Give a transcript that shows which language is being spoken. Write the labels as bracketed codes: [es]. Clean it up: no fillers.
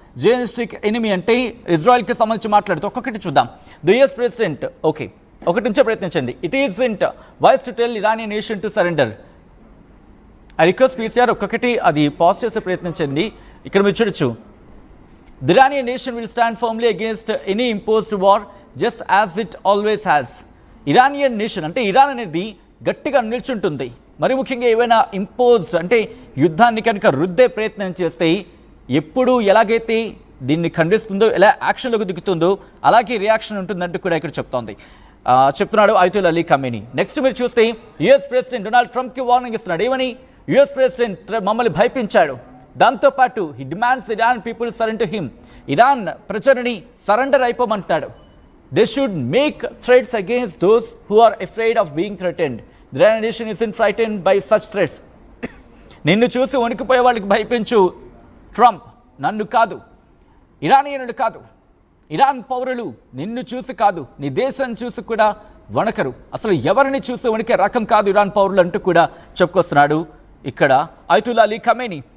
[te] Zionistic enemy అంటే ఇజ్రాయెల్కి సంబంధించి మాట్లాడుతూ ఒక్కొక్కటి చూద్దాం. [en] The US president, [te] ఒకటి నుంచే ప్రయత్నించండి. [en] It isn't wise to tell Iranian nation to surrender. I request PCR [te] ఒక్కొక్కటి అది పాజ్ చేసే ప్రయత్నించండి. ఇక్కడ మీరు చూడొచ్చు. [en] The Iranian nation will stand firmly against any imposed war just as it always has. [te] Iranian nation అంటే ఇరాన్ అనేది గట్టిగా నిల్చుంటుంది. మరి ముఖ్యంగా ఏవైనా ఇంపోజ్డ్ అంటే యుద్ధాన్ని కనుక రుద్దే ప్రయత్నం చేస్తే ఎప్పుడు ఎలాగైతే దీన్ని ఖండిస్తుందో, ఎలా యాక్షన్లోకి దిగుతుందో అలాగే రియాక్షన్ ఉంటుందంటూ కూడా ఇక్కడ చెప్తున్నాడు ఆయతుల్లా అలీ ఖమేనీ. నెక్స్ట్ మీరు చూస్తే యుఎస్ ప్రెసిడెంట్ డొనాల్డ్ ట్రంప్కి వార్నింగ్ ఇస్తున్నాడు. ఏమని? యుఎస్ ప్రెసిడెంట్ మమ్మల్ని భయపించాడు. దాంతోపాటు [en] He demands Iran people surrender to him. [te] Iran ప్రజలని surrender అయిపోమంటాడు. [en] They should make threats against those who are afraid of being threatened. The Iranian nation isn't frightened by such threats. [te] నిన్ను చూసి వణికిపోయే వాళ్ళకి భయపించు Trump, నన్ను కాదు, ఇరానియనులు కాదు, Iran పౌరులు నిన్ను చూసి కాదు, నీ దేశం చూసి కూడా వణకరు. అసలు ఎవరిని చూసి వణికే రకం కాదు ఇరాన్ పౌరులు అంటూ కూడా చెప్పుకొస్తున్నాడు ఇక్కడ ఆయతుల్లా అలీ ఖమేనీ.